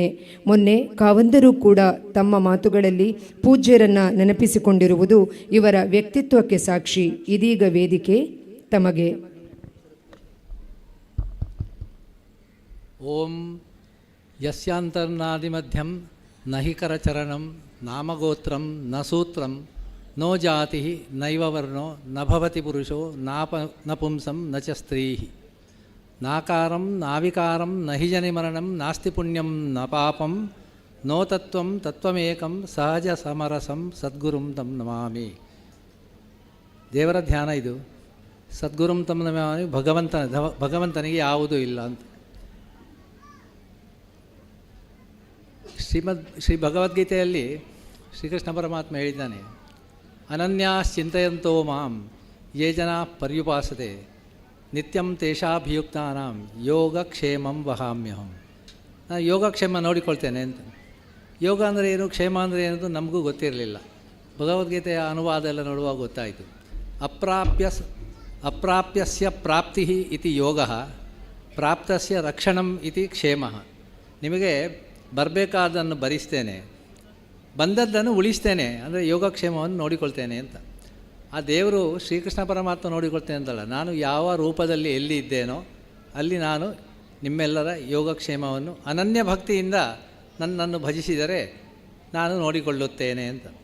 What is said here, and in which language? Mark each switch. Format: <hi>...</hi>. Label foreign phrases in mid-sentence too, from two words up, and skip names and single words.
<kn>ಮೊನ್ನೆ ಕಾವಂದರು ಕೂಡ ತಮ್ಮ ಮಾತುಗಳಲ್ಲಿ ಪೂಜ್ಯರನ್ನು ನೆನಪಿಸಿಕೊಂಡಿರುವುದು ಇವರ ವ್ಯಕ್ತಿತ್ವಕ್ಕೆ ಸಾಕ್ಷಿ. ಇದೀಗ ವೇದಿಕೆ ತಮಗೆ.</kn> <sa>ಓಂ ಯಸ್ಯಾಂತರ್ನಾದಿಮಧ್ಯಂ ನಹಿ ಕರಚರಣಂ ನಾಮಗೋತ್ರಂ ನ ಸೂತ್ರಂ ನೋ ಜಾತಿ ನೈವ ವರ್ಣೋ ನ ಭವತಿ ಪುರುಷೋ ನಪುಂಸಂ ನ ಚ ಸ್ತ್ರೀ ನಾಕಾರಂ ನಾವಿಕಾರಂ ನಹಿ ಜನಿ ಮರಣಂ ನಾಸ್ತಿ ಪುಣ್ಯಂ ನ ಪಾಪಂ ನೋ ತತ್ವಂ ತತ್ವಮೇಕಂ ಸಹಜ ಸಮರಸಂ ಸದ್ಗುರುಂ ತಂ ನಮಾಮಿ.</sa> <kn>ದೇವರ ಧ್ಯಾನ ಇದು.</kn> <sa>ಸದ್ಗುರುಂ ತಂ ನಮಾಮಿ,</sa> <kn>ಭಗವಂತನಿಗೆ ಯಾವುದೂ ಇಲ್ಲ ಅಂತ. ಶ್ರೀ ಭಗವದ್ಗೀತೆಯಲ್ಲಿ ಶ್ರೀಕೃಷ್ಣ ಪರಮಾತ್ಮ ಹೇಳಿದ್ದಾನೆ,</kn> <sa>ಅನನ್ಯಾಶ್ಚಿಂತಯಂತೋ ಮಾಂ ಯೇ ಜನ ಪರ್ಯುಪಾಸತೆ ನಿತ್ಯಂ ತೇಷಾಭಿಯುಕ್ತಾನಾಂ ಯೋಗಕ್ಷೇಮಂ ವಹಾಮ್ಯಹಂ.</sa> <kn>ನಾನು ಯೋಗಕ್ಷೇಮ ನೋಡಿಕೊಳ್ತೇನೆ ಅಂತ. ಯೋಗ ಅಂದರೆ ಏನು, ಕ್ಷೇಮ ಅಂದರೆ ಏನದು ನಮಗೂ ಗೊತ್ತಿರಲಿಲ್ಲ. ಭಗವದ್ಗೀತೆಯ ಅನುವಾದ ಎಲ್ಲ ನೋಡುವಾಗ ಗೊತ್ತಾಯಿತು.</kn> <sa>ಅಪ್ರಾಪ್ಯಸ್ಯ ಪ್ರಾಪ್ತಿ ಇತಿ ಯೋಗ, ಪ್ರಾಪ್ತಸ್ಯ ರಕ್ಷಣಂ ಇತಿ ಕ್ಷೇಮ.</sa> <kn>ನಿಮಗೆ ಬರಬೇಕಾದನ್ನು ಭರಿಸ್ತೇನೆ, ಬಂದದ್ದನ್ನು ಉಳಿಸ್ತೇನೆ, ಅಂದರೆ ಯೋಗಕ್ಷೇಮವನ್ನು ನೋಡಿಕೊಳ್ತೇನೆ ಅಂತ. ಆ ದೇವರು ಶ್ರೀಕೃಷ್ಣ ಪರಮಾತ್ಮ ನೋಡಿಕೊಳ್ತೇನೆ ಅಂತಲ್ಲ, ನಾನು ಯಾವ ರೂಪದಲ್ಲಿ ಎಲ್ಲಿ ಇದ್ದೇನೋ ಅಲ್ಲಿ ನಾನು ನಿಮ್ಮೆಲ್ಲರ ಯೋಗಕ್ಷೇಮವನ್ನು ಅನನ್ಯ ಭಕ್ತಿಯಿಂದ ನನ್ನನ್ನು ಭಜಿಸಿದರೆ ನಾನು ನೋಡಿಕೊಳ್ಳುತ್ತೇನೆ ಅಂತ.</kn>